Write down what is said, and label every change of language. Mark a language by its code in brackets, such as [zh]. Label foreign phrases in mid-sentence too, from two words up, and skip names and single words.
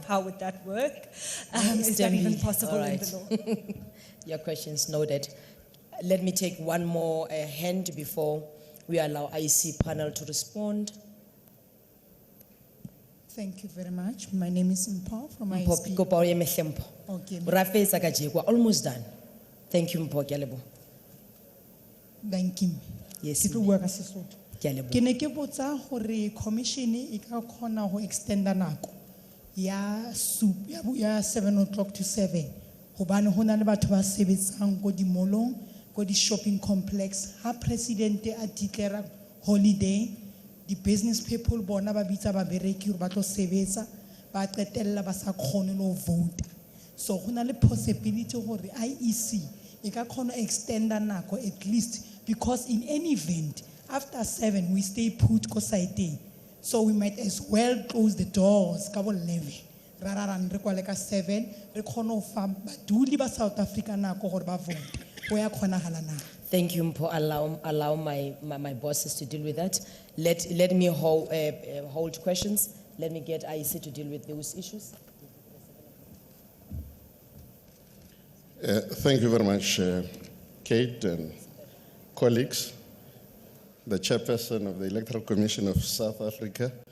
[en] How would that work? Is that even possible in the law? Your question's noted. Let me take one more hand before we allow IEC panel to respond. Thank you very much. My name is Mpho from Mpho, IEC. [st] kopa o eme hle Mpho. [en] Okay. [st] Ra fetsa ka je, [en] we're almost done. Thank you, [st] Mpho, ke a leboha. [en] Thank you. Yes, [st] Ke tlo [en] ma'am. [st] bua ka Sesotho. Ke a leboha. Ke ne ke botsa hore commission e ka khona ho extenda nako ya 7 o'clock to 7. Hobane hona le batho ba sebetsang ko di molong, ko di shopping complex. Ha president a declare holiday, [en] the business people [st] bona ba bitsa ba bereki hore ba tlo sebetsa, ba qetella ba sa khone no vote. So hona le possibility hore IEC e ka khona extenda nako [en] at least, because in any event after 7 we stay put [st] ko site. [en] So we might as well close the doors ka bo 11. Rather than [st] re kwale ka 7, re khona ho fa baduli ba South Africa nako hore ba vote. Ho ya kgonahala na. [en] Thank you, Mpho. Allow my bosses to deal with that. Let me hold questions. Let me get IEC to deal with those issues. Thank you very much, Kate and colleagues, the chairperson of the Electoral Commission of South Africa.